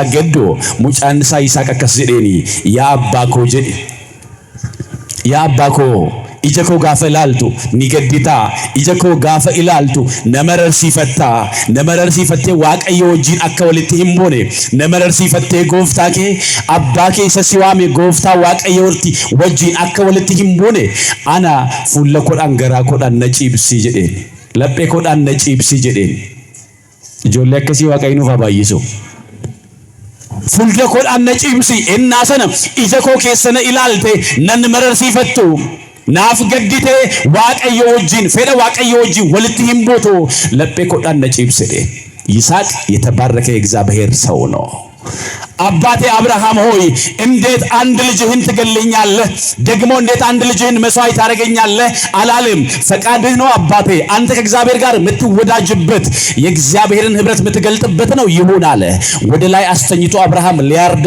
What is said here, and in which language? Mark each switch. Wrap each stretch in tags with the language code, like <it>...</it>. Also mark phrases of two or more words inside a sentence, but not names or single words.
<om>gaddoo mucaan isaa Yisaaq akkas jedheeni yaa abbaa koo jedhe yaa abbaa koo ija koo gaafa ilaaltu ni gadditaa ija koo gaafa ilaaltu nama rarsiifattee Waaqayyo wajjin akka walitti hin buune nama rarsiifattee gooftaa kee abbaa kee isa si waame gooftaa Waaqayyo wajjin akka walitti hin buune ana fuula koodhaan garaa koodhaan na ciibsi jedheen laphee koodhaan na ciibsi jedheen ijoollee akkasii Waaqayyo nuuf haa baay'isu. Fuula koodhaan na ciibsi innaa sana ija koo keessa na ilaalte nan mararsiifattu naaf gaddite Waaqayyo wajjin fedha Waaqayyo wajjin walitti hin buutu laphee koodhaan na ciibsi jedhe</om> <am>ይስሐቅ የተባረከ የእግዚአብሔር ሰው ነው። አባቴ አብርሃም ሆይ እንዴት አንድ ልጅህን ትገልኛለህ ደግሞ እንዴት አንድ ልጅህን መስዋዕት ታደርገኛለህ አላለም ፈቃድህ ነው አባቴ አንተ ከእግዚአብሔር ጋር የምትወዳጅበት የእግዚአብሔርን ህብረት የምትገልጥበት ነው ይሁን አለ ወደ ላይ አስተኝቶ አብርሃም ሊያርደው</am>